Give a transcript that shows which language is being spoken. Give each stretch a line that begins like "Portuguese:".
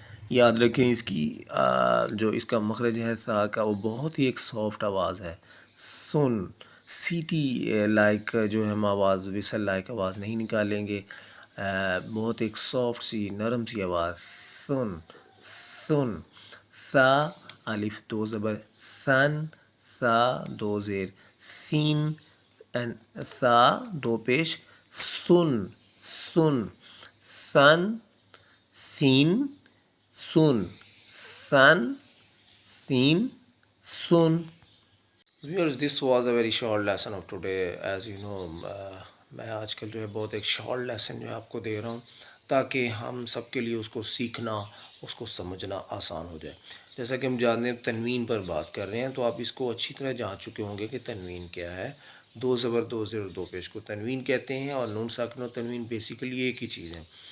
Urdu: یاد رکھیں اس کی جو اس کا مخرج ہے سا کا وہ بہت ہی ایک سافٹ آواز ہے. سن سیٹی لائک جو ہم آواز وسل لائک آواز نہیں نکالیں گے، بہت ایک سافٹ سی نرم سی آواز سن سن. سا الف دو زبر سن سا دو زیر سین اینڈ سا دو پیش سن سن سن سین سن سن سین سن.
English: Viewers, this was a very short lesson of today. As you know,
Urdu: میں آج کل جو ہے بہت ایک شارٹ لیسن جو ہے آپ کو دے رہا ہوں تاکہ ہم سب کے لیے اس کو سیکھنا اس کو سمجھنا آسان ہو جائے. جیسا کہ ہم جانتے ہیں تنوین پر بات کر رہے ہیں تو آپ اس کو اچھی طرح جان چکے ہوں گے کہ تنوین کیا ہے. دو زبر دو زیر دو پیش کو تنوین کہتے ہیں، اور نون ساکن و تنوین بیسیکلی ایک ہی چیز ہے.